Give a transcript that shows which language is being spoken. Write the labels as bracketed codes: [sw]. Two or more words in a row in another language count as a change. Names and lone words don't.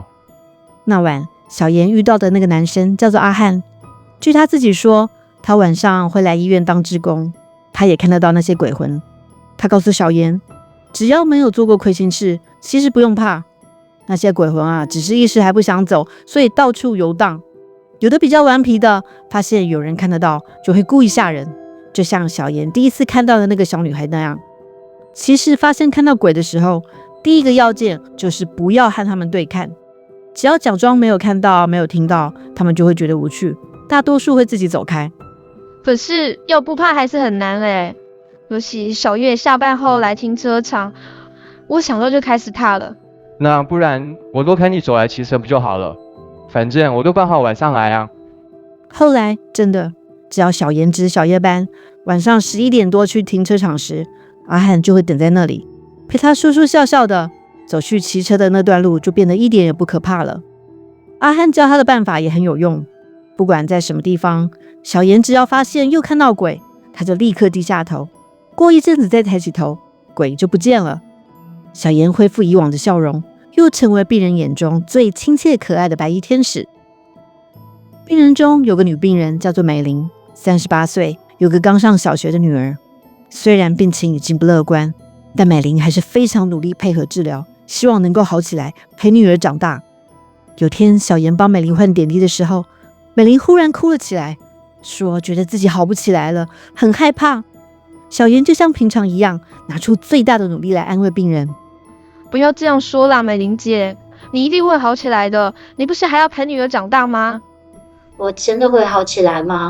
[zh] 那晚，小妍遇到的那個男生叫做阿漢。據他自己說，他晚上會來醫院當志工，他也看得到那些鬼魂。他告訴小妍，只要沒有做過虧心事，其實不用怕。那些鬼魂啊，只是一時還不想走，所以到處遊蕩。有的比較頑皮的，發現有人看得到，就會故意嚇人，就像小妍第一次看到的那個小女孩那樣。其實發現看到鬼的時候，第一個要件就是不要和他們對看，只要假裝沒有看到、沒有聽到，他們就會覺得無趣，大多數會自己走開。可是要不怕還是很難嘞，尤其小月下班後來停車場，我想到就開始怕了。那不然我多陪你走來騎車不就好了？反正我都辦好晚上來啊。後來真的，只要小妍值小夜班，晚上11點多去停車場時，阿漢就會等在那裡，陪他說說笑笑的。走去騎車的那段路就變得一點也不可怕了。阿漢教他的辦法也很有用，不管在什麼地方，小妍只要發現又看到鬼，他就立刻低下頭，過一陣子再抬起頭，鬼就不見了。小妍恢復以往的笑容，又成為病人眼中最親切可愛的白衣天使。病人中有個女病人叫做美玲，38歲，有個剛上小學的女兒。雖然病情已經不樂觀，但美玲還是非常努力配合治療，希望能夠好起來，陪女兒長大。有天，小妍幫美玲換點滴的時候，美玲忽然哭了起來，說覺得自己好不起來了，很害怕。小妍就像平常一樣，拿出最大的努力來安慰病人。不要這樣說啦，美玲姐，你一定會好起來的。你不是還要陪女兒長大嗎？我真的會好起來嗎？